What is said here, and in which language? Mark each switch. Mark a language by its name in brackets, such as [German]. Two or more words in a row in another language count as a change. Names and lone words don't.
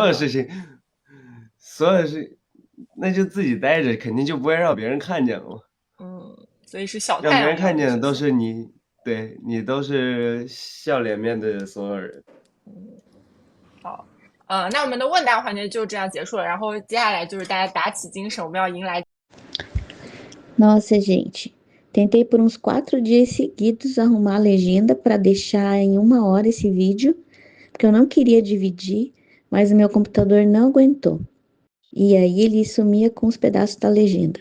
[Chinese] 所有事情，那就自己待着，肯定就不会让别人看见了。所以是小太阳。让别人看见的都是你，对，你都是笑脸面对所有人。好。那我们的问答环节就这样结束了，然后接下来就是大家打起精神，我们要迎来。 [Portuguese] Nossa, gente, tentei por uns 4 dias seguidos arrumar a legenda para deixar em 1 hora esse vídeo, porque eu não queria dividir, mas o meu computador não aguentou. E aí ele sumia com os pedaços da legenda.